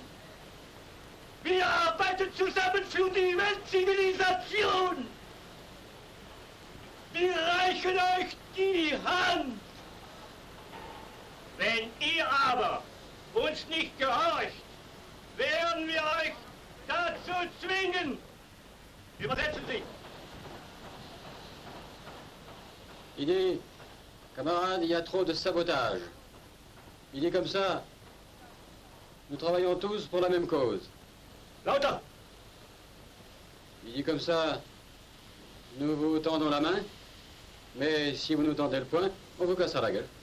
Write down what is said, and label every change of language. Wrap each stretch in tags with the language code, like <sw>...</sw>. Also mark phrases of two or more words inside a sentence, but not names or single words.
<de>Wir arbeiten zusammen für die Weltzivilisation. Wir reichen euch die Hand. Wenn ihr aber uns nicht gehorcht, werden wir euch dazu zwingen. Übersetzen Sie.</de> <fr>Idée, camarades, il y a trop de sabotage. Il est comme ça. Nous travaillons tous pour la même cause.</fr> <de>Lauter.</de> <fr>Il dit comme ça, nous vous tendons la main, mais si vous nous tendez le poing, on vous cassera la gueule.</fr>